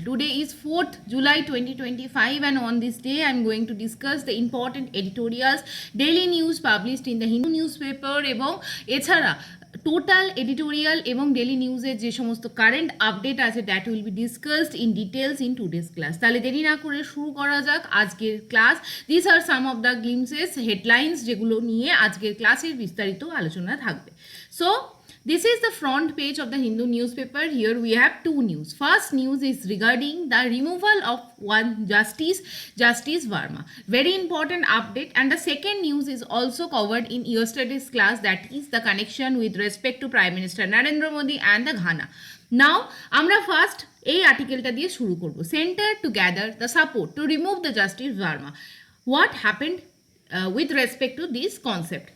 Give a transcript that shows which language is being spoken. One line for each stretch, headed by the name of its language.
English: Today is 4th July 2025 and on this day I am going to discuss the important editorials, daily news published in the Hindu newspaper
Bangla: এবং এছাড়া total editorial এবং daily নিউজের যে সমস্ত current update আছে
English: That will be discussed in details in today's class.
Bangla: তাহলে দেরি না করে শুরু করা যাক আজকের class.
English: this are some of the glimpses headlines
Bangla: যেগুলো নিয়ে আজকের ক্লাসের বিস্তারিত আলোচনা থাকবে।
English: So this is the front page of the Hindu newspaper. Here we have two news. First news is regarding the removal of one Justice Verma. Very important update. And the second news is also covered in yesterday's class, that is the connection with respect to Prime Minister Narendra Modi and the Ghana.
Bangla: Now, আমরা first এই আর্টিকেলটা দিয়ে শুরু করব।
English: Center to gather the support to remove the Justice Verma. What happened with respect to this concept?